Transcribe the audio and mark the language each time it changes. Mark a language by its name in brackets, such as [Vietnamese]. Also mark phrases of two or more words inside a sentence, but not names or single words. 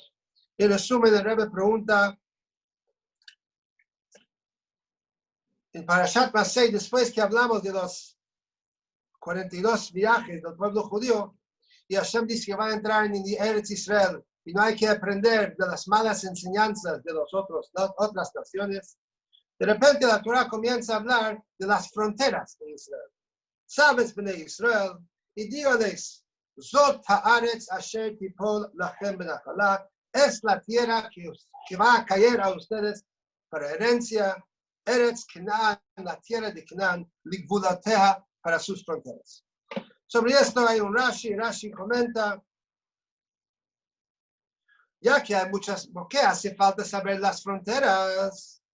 [Spanish] En resumen, el Rebbe pregunta, en Parashat Masei, después que hablamos de los 42 viajes del pueblo judío, y Hashem dice que va a entrar en Eretz Israel, y no hay que aprender de las malas enseñanzas de las otras naciones. De repente la Torah comienza a hablar de las fronteras de Israel. Sabes, Bnei Israel, y dígales, [Hebrew] זאת הארץ אשר תפול לכם בנחלה, [Spanish] es la tierra que va a caer a ustedes para herencia, Eretz Canaan, la tierra de Canaán, ligvulateha, para sus fronteras. Sobre esto hay un Rashi comenta, ya que hay muchas, ¿por qué hace falta saber las fronteras?